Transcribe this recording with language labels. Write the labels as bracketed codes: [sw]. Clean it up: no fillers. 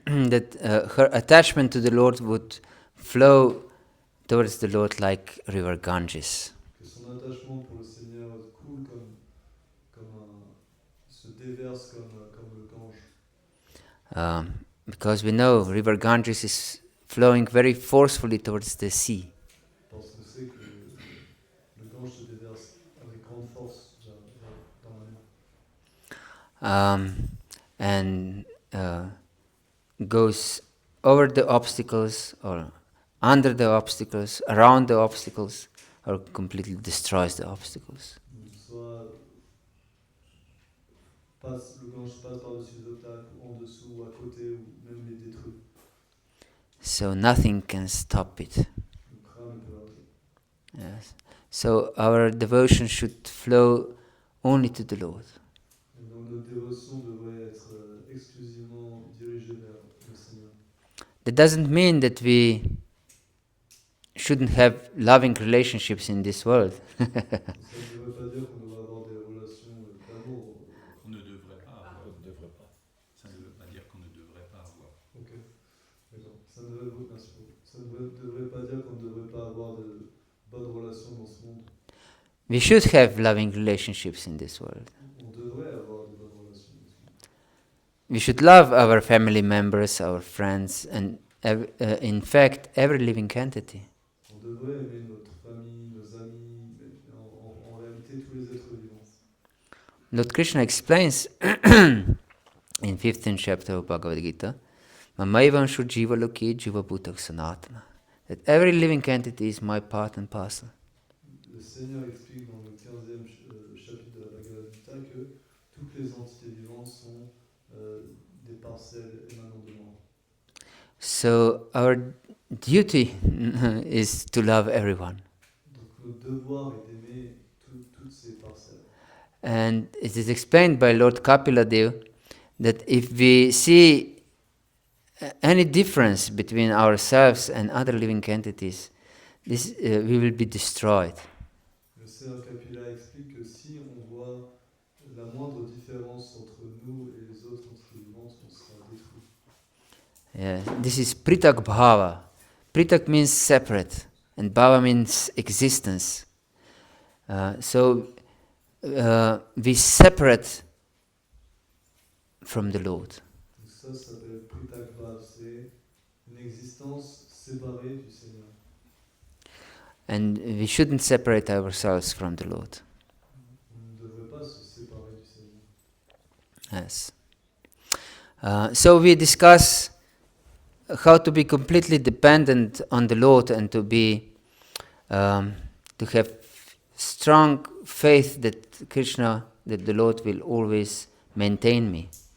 [en] That her attachment to the Lord would flow towards the Lord like river Ganges. [fr] Que son attachement pour le Seigneur coule comme se déverse comme le Gange. [en] Because we know river Ganges is flowing very forcefully towards the sea. [fr] Parce qu'on sait que le Gange se déverse avec grande force dans la mer. [en] And goes over the obstacles or under the obstacles, around the obstacles, or completely destroys the obstacles. [fr] Soit le Gange passe par-dessus les obstacles, ou en dessous, ou à côté, ou même les détruit. [en] So nothing can stop it. [fr] Donc rien ne peut l'arrêter. [en] Yes. So our devotion should flow only to the Lord. [fr] Et donc notre dévotion devrait être exclusivement dirigée vers le Seigneur. [en] That doesn't mean that we shouldn't have loving relationships in this world. [fr] Ça ne veut pas dire qu'on devrait avoir des relations d'amour. Qu'on ne devrait pas avoir. On ne devrait pas. Ça ne veut pas dire qu'on ne devrait pas avoir. Ok, d'accord. Ça ne devrait pas dire qu'on ne devrait pas avoir de bonnes relations dans ce monde. [en] We should have loving relationships in this world. [fr] On devrait avoir de bonnes relations dans ce monde. [en] We should love our family members, our friends, and in fact, every living entity. [fr] On devrait aimer notre famille, nos amis, mais en réalité tous les êtres vivants. [en] Lord Krishna explains in 15th chapter of Bhagavad-Gita, [sa] Mamaivanshu jiva loki jiva bhutak sanatana, [en] that every living entity is my part and parcel. [fr] Le Seigneur explique dans le 15e chapitre de la Bhagavad-Gita que toutes les entités vivantes sont des parcelles émanant de moi. [en] So our duty is to love everyone. [fr] Donc notre devoir est d'aimer toutes ces parcelles. [en] And it is explained by Lord Kapila-dev that if we see any difference between ourselves and other living entities, this we will be destroyed. [fr] Le Seigneur Kapila explique que si on voit la moindre différence entre nous et les autres entités vivantes, on sera détruit. [en] Yeah, this is pritak bhava. Pritak means separate, and bhava means existence. So we separate from the Lord. [fr] Donc ça s'appelle Pritakva, c'est une existence séparée du Seigneur. [en] And we shouldn't separate ourselves from the Lord. [fr] On ne devrait pas se séparer du Seigneur. [en] Yes. So we discuss how to be completely dependent on the Lord and to be to have strong faith that Krishna, that the Lord will always maintain me.